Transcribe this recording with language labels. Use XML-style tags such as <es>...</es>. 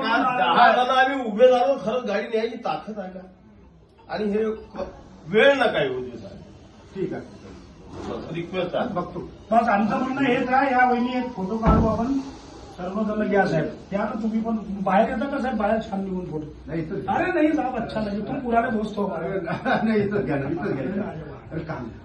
<mr>10 जण आम्ही उभे झालो, खरंच गाडी न्यायची ताकद आहे का? आणि हे वेळ नका येऊ दे साहेब. ठीक आहे, रिक्वेस्ट आहे. बघतो. बस आमचं म्हणणं हेच आहे. या वहिनी एक फोटो काढू आपण. सर्वजण घ्या साहेब, त्या ना तुम्ही पण बाहेर येता का साहेब, बाहेर छान निघून फोटो.</mr> <hi>नहीं</hi> <mr>इथं</mr> <hi>अरे नहीं साहब, अच्छा नहीं, तुम पुराने दोस्त हो हमारे. नहीं</hi> <mr>इथं घ्या ना, इथं घ्या. अरे काम</mr>